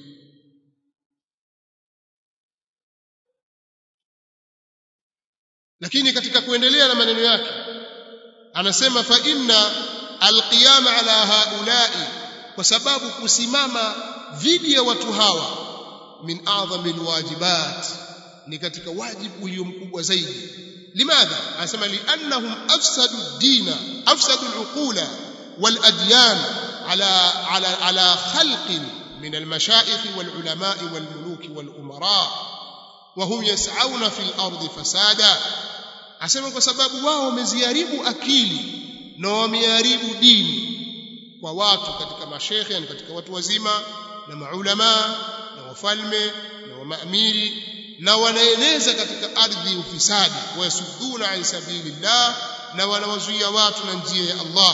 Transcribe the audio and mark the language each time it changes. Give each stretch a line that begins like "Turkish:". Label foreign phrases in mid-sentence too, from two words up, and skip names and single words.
Swahili: Lakini katika kuendelea na maneno yake anasema
Arabic: فإن القيام على هؤلاء,
Swahili: kwa sababu kusimama dhidi ya watu hawa
Arabic: من أعظم الواجبات,
Swahili: ni katika wajibu ulio mkubwa zaidi. Limadha?
Arabic: anasema لأنهم أفسدوا الدين أفسدوا العقول والأديان على خلق من المشايخ والعلماء والملوك والأمراء وهم يسعون في الأرض فسادا.
Swahili: Asema kwa sababu wao wameziharibu akili na wameharibu dini kwa watu katika mashekhe, yani katika watu wazima na maulama na wafalme na maamiri, na wanaeneza katika ardhi ufisadi,
Arabic: ويصدون عن سبيل الله,
Swahili: na wanawazuia watu na njia ya Allah.